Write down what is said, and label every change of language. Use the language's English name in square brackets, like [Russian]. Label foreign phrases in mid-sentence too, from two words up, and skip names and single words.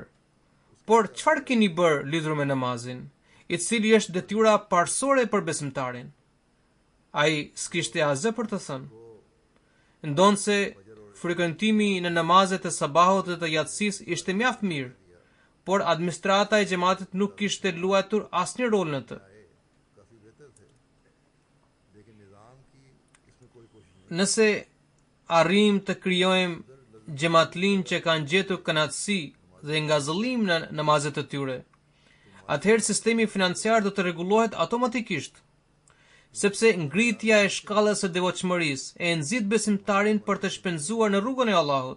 [Albanian] Por çfarë keni bërë lidhur me namazin, i cili është detyra parsorë për besimtarin? Ai s'kishte asgjë për të thënë. Ndonse frekuentimi në namazet e sabahut dhe të yatsis ishte mjaft mirë, por administrata e xhamatit nuk kishte luajtur asnjë rol në të. [Urdu] کافی بہتر تھے، لیکن نظام کی اس میں کوئی کوشش نہیں. [Albanian] Nëse arrim të krijojmë xhamatlin që kanë gjetur kënaqësi dhe ngazëllim në namazet e tyre, atëherë sistemi financiar do të rregullohet automatikisht, sepse ngritja e shkallës së devotshmërisë e nxit besimtarin për të shpenzuar në rrugën e Allahut.